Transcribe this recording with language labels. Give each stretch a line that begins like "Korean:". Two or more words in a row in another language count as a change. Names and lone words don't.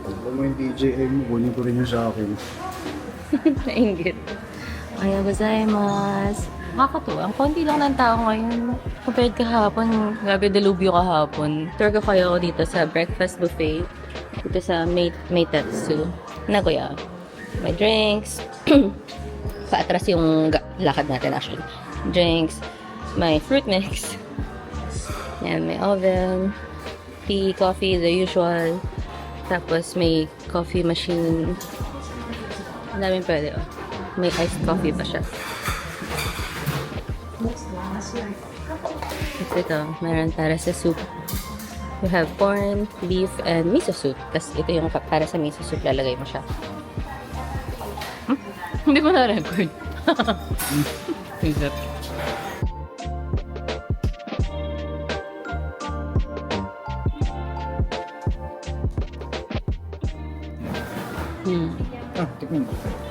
Filipino: mo yung DJI mo, kunin ko rin yung sa akin. Nainggit.
Japanese: おはようございます.
Filipino: Nakakatuwa. Ang konti lang ng tao ngayon. Compared kahapon, grabe delubyo kahapon. Tour ko kayo dito sa
English: breakfast buffet.
Filipino: Dito sa Meitetsu, Nagoya. May drinks. Paatras yung lakad natin actually. Drinks. May fruit mix. Yan, may oven.
English: Tea, coffee, the usual.
Filipino: Tapos may
English: coffee machine.
Filipino: Ang daming pwede, oh. May
English: iced coffee
Filipino: pa siya. Tapos ito, meron para sa soup.
English: We have corn, beef, and miso soup.
Filipino: Tapos ito yung para sa miso soup, lalagay mo siya. Hindi ko na-record. Isip. Tikman mo.